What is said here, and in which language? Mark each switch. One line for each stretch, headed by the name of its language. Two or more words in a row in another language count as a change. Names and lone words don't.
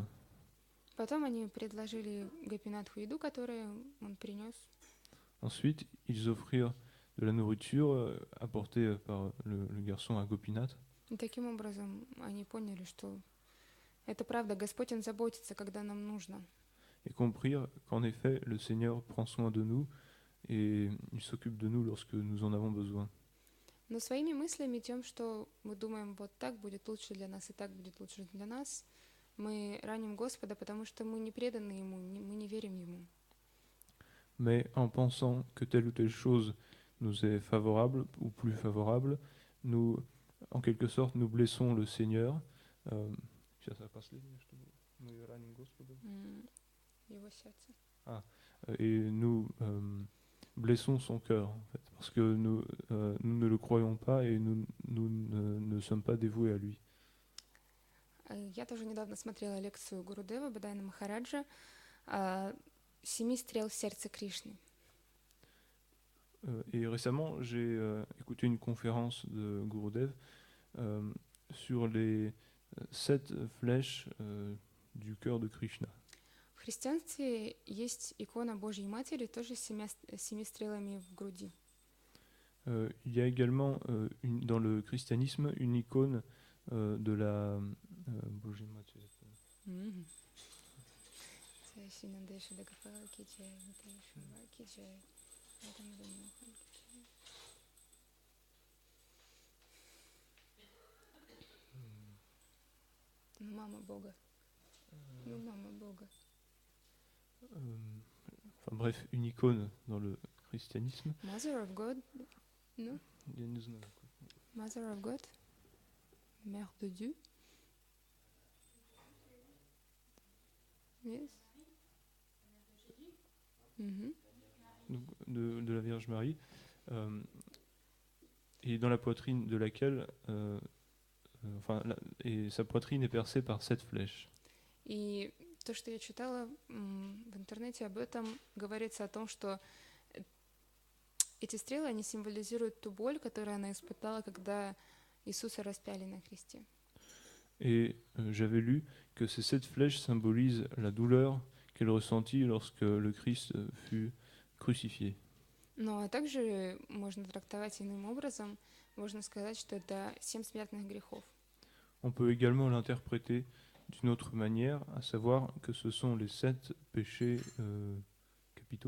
Russian: Потом они предложили Гопинатху еду, которую он принес.
French: Ensuite, ils offrirent de la nourriture apportée par le garçon à Gopinath.
Russian: И таким образом они поняли, что это правда, Господь, Он заботится, когда нам нужно.
French: Et comprirent qu'en effet, le Seigneur prend soin de nous et il s'occupe de nous lorsque nous en avons besoin.
Russian: Но своими мыслями, тем, что мы думаем, вот так будет лучше для нас и так будет лучше для нас, мы раним Господа, потому что мы не преданы Ему, мы не верим Ему.
French: Mais en pensant que telle ou telle chose nous est favorable ou plus favorable, nous, en quelque sorte, nous blessons le Seigneur. Et nous blessons son cœur, en fait, parce que nous ne le croyons pas et nous ne sommes pas dévoués à lui.
Russian: Я тоже недавно смотрела лекцию Гурудева Бадайна Махараджа «Семи стрел в сердце Кришны».
French: Et récemment, j'ai écouté une conférence de Gurudev sur les 7 flèches du cœur de Krishna.
Russian: В христианстве есть икона Божьей Матери, тоже с семи стрелами в груди.
French: Il y a également dans le christianisme une icône de la
Russian: Божьей Матери. Мгм. Мама Бога. Ну, мама Бога.
French: Enfin bref, une icône dans le christianisme.
English: Mother of God.
Russian: Ну, Я не знаю.
English: Mother of God.
French: Mère de Dieu.
English: Yes. Mhm.
French: Donc, de la Vierge Marie, et dans la poitrine de laquelle, et sa poitrine est percée par 7 flèches.
Russian: И то, что я читала в интернете об этом, говорится о том, что эти стрелы, они символизируют ту боль, которую она испытала, когда Иисуса распяли на кресте.
French: Et j'avais lu que ces 7 flèches symbolisent la douleur qu'elle ressentit lorsque le Christ fut crucifié.
Russian: Ну, а также можно трактовать иным образом, можно сказать, что это 7 смертных грехов.
French: On peut également l'interpréter d'une autre manière, à savoir que ce sont les 7 péchés capitaux.